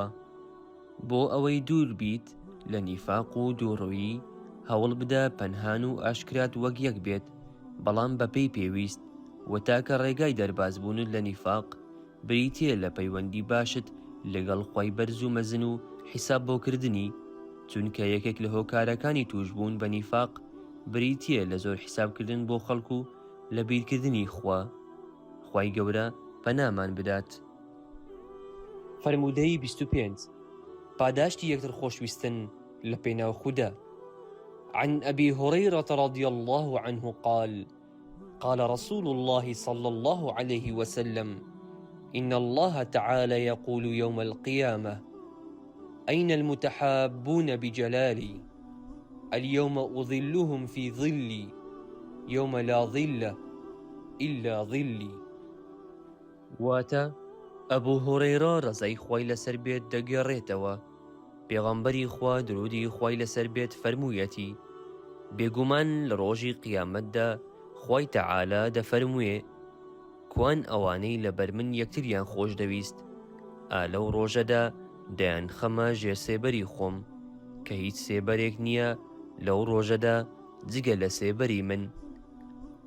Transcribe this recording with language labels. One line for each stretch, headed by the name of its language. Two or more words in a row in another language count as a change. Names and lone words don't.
Central Kurdish: بۆ ئەوەی دوور بیت لە نیفاق و دووڕووی هەوڵ بدە پەنهان و ئاشکرات وەک یەک بێت، بەڵام بەپێی پێویست و تاکە ڕێگای دەربازبوونت لە نیفاق بریتیە لە پەیوەندی باشت لەگەڵ خوای بەرز و مەزن و حیساب بۆکردنی، چونکە یەکێک لە هۆکارەکانی توشبوون بە نیفاق بریتیە لە زۆر حیسابکردن بۆ خەڵک و لە بیرکردنی خوا. خوای گەورە پەنامان بدات. فەرموودەی 25 پاداشتی یەکتر خۆشویستن لە پێناو خودا.
Arabic: عن أبي هريرة رضي الله عنه قال: قال رسول الله صلى الله عليه وسلم: إن الله تعالى يقول يوم القيامة: أين المتحابون بجلالي؟ اليوم أظلهم في ظلي يوم لا ظل إلا ظلي.
Central Kurdish: واتە ئەبوو هورەیرە ڕەزای خوای لەسەر بێت دەگێڕێتەوە. پێغەمبەری خوا درودی خوای لەسەر بێت فەرموویەتی: بێگومان لە ڕۆژی قیامەتدا خوای تەعالا دەفەرمووێ: کوان ئەوانەی لەبەر من یەکتریان خۆش دەویست، لەو ڕۆژەدا دەیان خەمە ژێر سێبەری خۆم کە هیچ سێبەرێک نییە لەو ڕۆژەدا جگە لە سێبەری من.